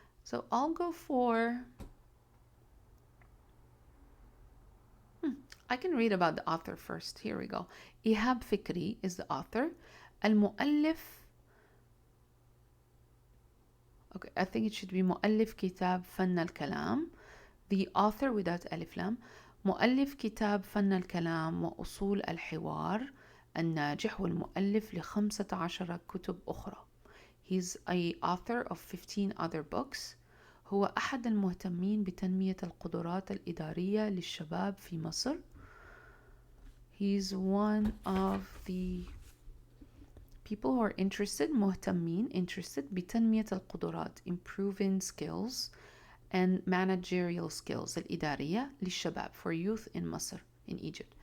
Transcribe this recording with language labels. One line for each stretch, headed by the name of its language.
English: So I'll go for, I can read about the author first. Here we go. إيهاب فكري is the author. المؤلف, okay, I think it should be
Arabic: مؤلف كتاب فن الكلام.
English: The author without ألف لام.
Arabic: مؤلف كتاب فن الكلام وأصول الحوار الناجح والمؤلف ل15 كتب أخرى.
English: He's a author of 15 other books.
Arabic: هو أحد المهتمين بتنمية القدرات الإدارية للشباب في مصر.
English: He's one of the people who are interested, مهتمين, interested
Arabic: بتنمية القدرات,
English: improving skills and managerial skills
Arabic: الإدارية للشباب,
English: for youth in Masr, in Egypt.